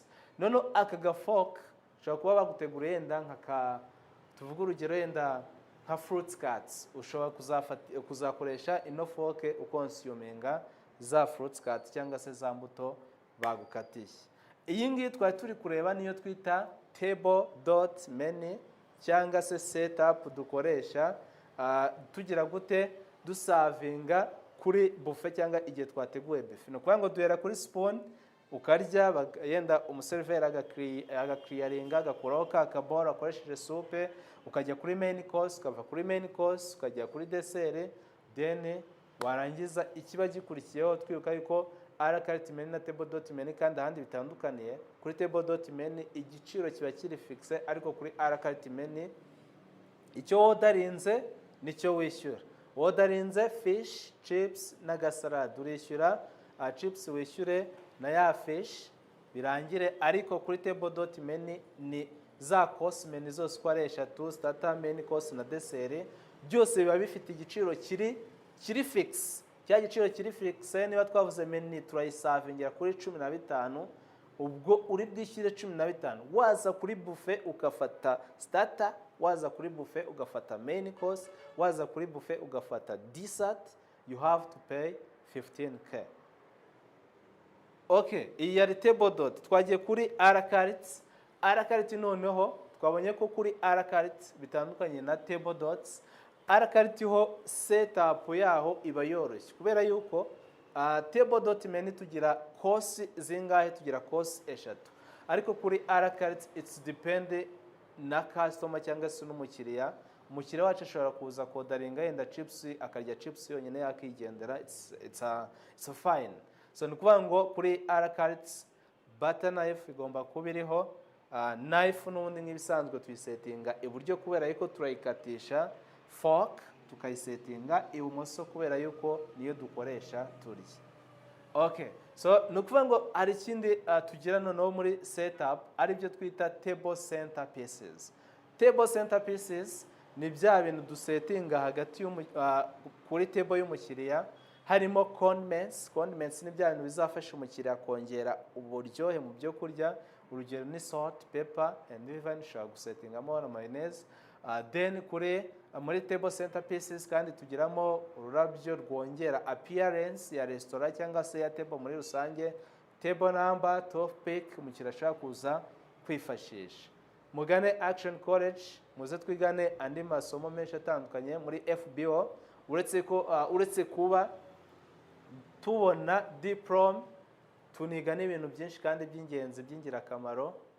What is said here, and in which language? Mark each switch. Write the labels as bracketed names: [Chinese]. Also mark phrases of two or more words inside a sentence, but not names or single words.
[Kinyarwanda] Noneho aka ga fork ushobora kuba bagutegura yenda tuvuga urugero yenda nka [English] fruit cuts, [Kinyarwanda] ushobora kuzakoresha ino fork ukonsuminga za [English] fruit cuts [Kinyarwanda] cyangwa se za mbuto bagukatiye. Iyi ngiyi twari turi kureba niyo twita [English] table dot menu [Kinyarwanda] cyangwa se setup dukoresha tugira gute dusavinga kuri buffet cyangwa igihe twateguye buffet. No kuvuga ngo duhera kuri spoon ukarya, yenda umuserver agakliyaringa agakuraho ka kabora akoresheje soupe, ukajya kuri [English] main course, [Kinyarwanda] ukava kuri [English] main course [Kinyarwanda] ukajya kuri dessert, then warangiza ikiba gikurikiyeho twibuka yuko [French] à la carte [Kinyarwanda] menu na [English] table dot menu [Kinyarwanda] kandi ahandi bitandukaniye. Kuri [English] table dot menu [Kinyarwanda] igiciro kiba kiri fixe, ariko kuri [French] à la carte [Kinyarwanda] menu icyo wodarinze nicyo wishyura. Wodarinze fish, chips na gasalad urishyura chips wishyure na ya fish birangire, ariko kuri [English] table dot menu [Kinyarwanda] ni za [English] course menu [Kinyarwanda] zose uko ari eshatu, starter, [English] main course [Kinyarwanda] na dessert, byose biba bifite igiciro kiri fix. Cya giciro kiri fixe niba twavuze menu turayisavingira kuri 15, ubwo uri bwishyire 15. Waza kuri buffet ugafata starter, waza kuri buffet ugafata [English] main course, [Kinyarwanda] waza kuri buffet ugafata dessert, [English] you have to pay 15k. [Kinyarwanda] Okay, iyi yari [English] table dot. [Kinyarwanda] Twagiye kuri [French] à la carte. À la carte [Kinyarwanda] noneho twabonye ko kuri [French] à la carte [Kinyarwanda] bitandukanye na [English] table dots. [French] À la carte [Kinyarwanda] ho setup yaho iba yoroshye, kubera yuko [English] table dot menu [Kinyarwanda] tugira course zingahe, tugira course eshatu, ariko kuri [French] à la carte [English] it's depend [Kinyarwanda] na customer cyangwa se n'umukiriya. Umukiriya wacu ashobora kuza kodaringa yenda chips akarya chips yonyine yakigendera, [English] it's fine. [Kinyarwanda] So nukuvuga ngo kuri [French] à la carte [English] butter knife [Kinyarwanda] igomba kuba iriho, knife n'ubundi nk'ibisanzwe tuyisetinga iburyo kubera yuko turayikatisha, fork tukayisetinga ibumoso kubera yuko niyo dukoresha turya. Okay, so nukuvuga ngo hari ikindi tugira noneho muri setup ari byo twita [English] table center pieces. Table center pieces [Kinyarwanda] ni bya bintu dusetinga hagati kuri table y'umukiriya, harimo condiments. Condiments ni bya bintu bizafasha umukiriya kongera uburyohe mu byo kurya, urugero ni [English] salt, pepper and even [Kinyarwanda] ushobora gusetingamo na mayonnaise. Then muri [English] table center pieces [Kinyarwanda] kandi tugiramo ururabyo rwongera appearance ya restaurant cyangwa se ya table muri rusange, [English] table number, [Kinyarwanda] toothpick umukiriya ashaka kuza kwifashisha. Mugane Action College muze twigane andi masomo menshi atandukanye muri FBO, uretse kuba tubona diploma, tuniga n'ibintu byinshi kandi by'ingenzi by'ingirakamaro.